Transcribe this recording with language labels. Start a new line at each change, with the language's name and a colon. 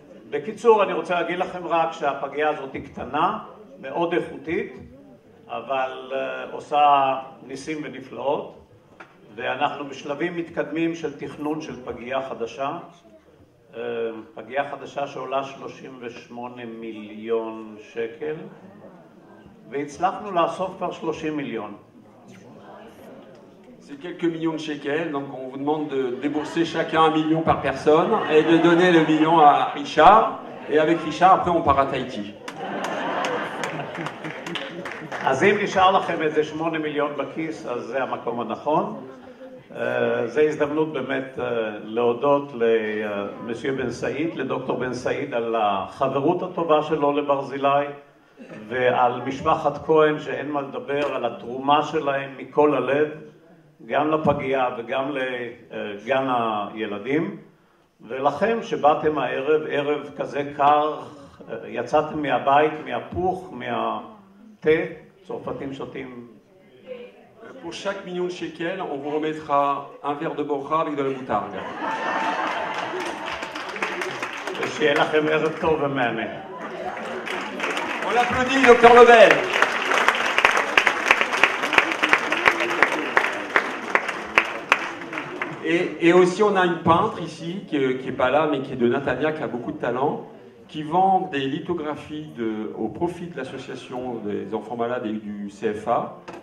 Hebrew: בקיצור, אני רוצה להגיד לכם רק שהפגייה הזאת היא קטנה, מאוד איכותית, אבל עושה ניסים ונפלאות, ואנחנו בשלבים מתקדמים של תכנון של פגייה חדשה, פגייה חדשה שעולה 38 מיליון שקל, והצלחנו לאסוף כבר 30 מיליון.
French: C'est quelques millions de shekels, donc on vous demande de débourser chacun 1 million par personne et de donner le million à Richard. Et avec Richard, après on part à Tahiti.
Hebrew: אז אם נשאר לכם איזה 8 מיליון בכיס, אז זה המקום הנכון. זו הזדמנות באמת להודות למסייר בן סעיד, לדוקטור בן סעיד, על החברות הטובה שלו לברזילי, ועל משפחת כהן שאין מה לדבר, על התרומה שלהם מכל הלב, גם לפגייה וגם לגן הילדים, ולכם שבאתם הערב, ערב כזה קר, יצאתם מהבית, מהפוך, מהתה, צרפתים שותים.
French: Pour chaque million de shekels, on vous remettra un verre de borra avec de la moutarde.
Hebrew: ושיהיה לכם ערב טוב ומהנה.
French: On l'applaudit, docteur Lebel. Et aussi, on a une peintre ici, qui n'est pas là, mais qui est de Natania, qui a beaucoup de talent, qui vend des lithographies au profit de l'association des enfants malades et du CFA.